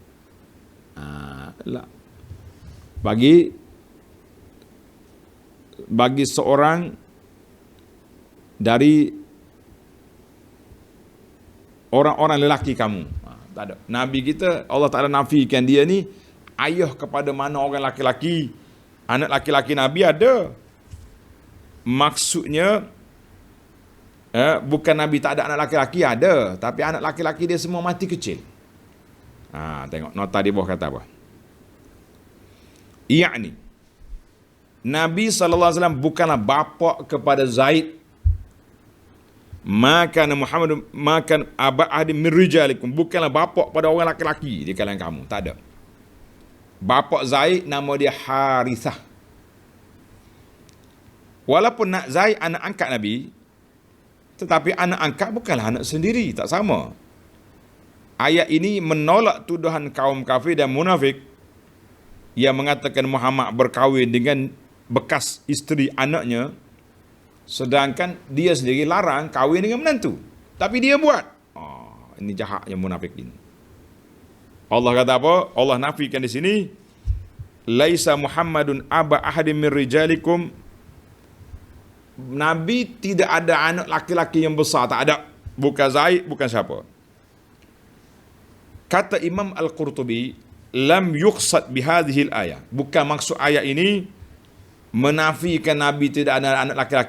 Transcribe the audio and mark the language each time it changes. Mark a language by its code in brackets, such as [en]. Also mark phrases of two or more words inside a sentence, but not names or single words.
[ms] Bagi seorang dari orang-orang lelaki kamu. Tak ada. Nabi kita, Allah Ta'ala nafikan dia ni ayah kepada mana orang laki-laki. Anak laki-laki Nabi ada. Maksudnya bukan Nabi tak ada anak laki-laki, ada, tapi anak laki-laki dia semua mati kecil. Tengok nota di bawah kata apa. Yakni Nabi SAW bukanlah bapa kepada Zaid. [ar] Maka محمد ما كان أبا أحد من رجالكم, [ms] bukanlah bapa pada orang laki-laki di kalangan kamu, tak ada. Bapa Zaid nama dia Harithah. Walaupun nak Zaid anak angkat Nabi, tetapi anak angkat bukanlah anak sendiri, tak sama. Ayat ini menolak tuduhan kaum kafir dan munafik yang mengatakan Muhammad berkahwin dengan bekas isteri anaknya, sedangkan dia sendiri larang kahwin dengan menantu. Tapi dia buat. Ini jahatnya munafik ini. Allah kata apa? Allah nafikan di sini, [ar] ليس محمد أبا أحد من رجالكم. [ms] Nabi tidak ada anak laki-laki yang besar, tak ada. Bukan Zaid, bukan siapa. Kata Imam Al-Qurtubi, [ar] لم يقصد بهذه الآية. [ms] Bukan maksud ayat ini menafikan Nabi tidak ada anak laki-laki.